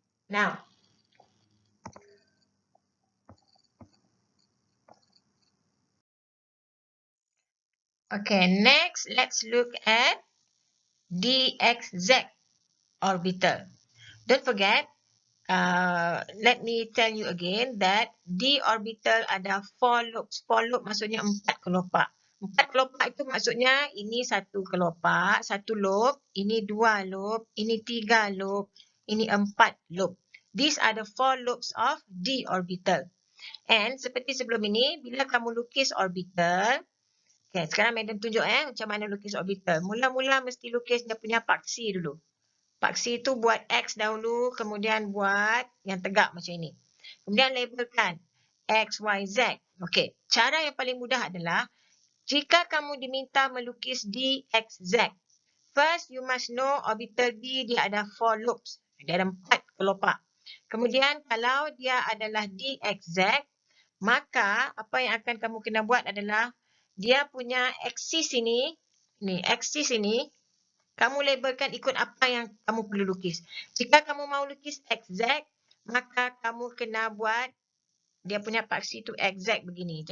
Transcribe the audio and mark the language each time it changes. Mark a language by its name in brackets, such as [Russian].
[English] Now, okay, next let's look at DXZ orbital. Don't forget, let me tell you again that D orbital [Malay] ada 4 [English] lobes. [Malay] 4 lobe maksudnya 4 kelopak. 4 kelopak itu maksudnya ini 1 kelopak, 1 lobe, ini 2 lobe, ini 3 lobe, ini 4 lobe. [English] These are the 4 lobes of D orbital. [Malay] And seperti sebelum ini, bila kamu lukis orbital, okay, sekarang Madam tunjuk macam mana lukis orbital. Mula-mula mesti lukis dia punya paksi dulu. Paksi itu buat X dahulu, kemudian buat yang tegak macam ini. Kemudian labelkan X, Y, Z. Okey, cara yang paling mudah adalah jika kamu diminta melukis DXZ. [English] First, you must know orbital D [Malay] dia ada 4 [English] lobes. [Malay] Dia ada 4 kelopak. Kemudian kalau dia adalah DXZ, maka apa yang akan kamu kena buat adalah dia punya aksis ini, aksis ini, kamu labelkan ikut apa yang kamu perlu lukis. Jika kamu mau lukis XZ, maka kamu kena buat dia punya paksi itu XZ begini.